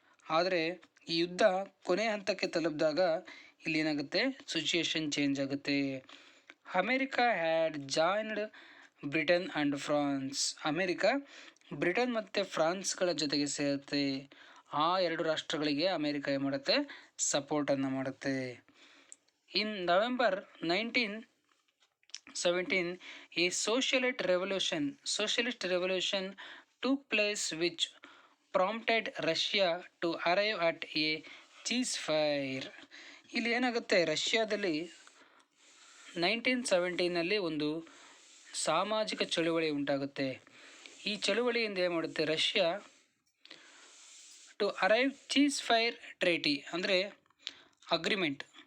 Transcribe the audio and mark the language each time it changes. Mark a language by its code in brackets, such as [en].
[kn] ಆದರೆ ಈ ಯುದ್ಧ ಕೊನೆ ಹಂತಕ್ಕೆ ತಲುಪಿದಾಗ ಇಲ್ಲಿ ಏನಾಗುತ್ತೆ ಸಿಚುಯೇಷನ್ ಚೇಂಜ್ ಆಗುತ್ತೆ. [en] America had joined Britain and France. [kn] America Britain ಮತ್ತು ಫ್ರಾನ್ಸ್ಗಳ ಜೊತೆಗೆ ಸೇರುತ್ತೆ. ಆ ಎರಡು ರಾಷ್ಟ್ರಗಳಿಗೆ ಅಮೆರಿಕ ಏನು ಮಾಡುತ್ತೆ, ಸಪೋರ್ಟನ್ನು ಮಾಡುತ್ತೆ. [en] In November 1917 a socialist revolution took place which prompted Russia to arrive at a ceasefire. [kn] ಇಲ್ಲಿ ಏನಾಗುತ್ತೆ, ರಷ್ಯಾದಲ್ಲಿ 1917ನಲ್ಲಿ ಒಂದು ಸಾಮಾಜಿಕ ಚಳುವಳಿ ಉಂಟಾಗುತ್ತೆ. ಈ ಚಳುವಳಿಯಿಂದ ಏನು ಮಾಡುತ್ತೆ, Russia [en] to arrive ceasefire treaty [kn] ಅಂದರೆ ಅಗ್ರಿಮೆಂಟ್.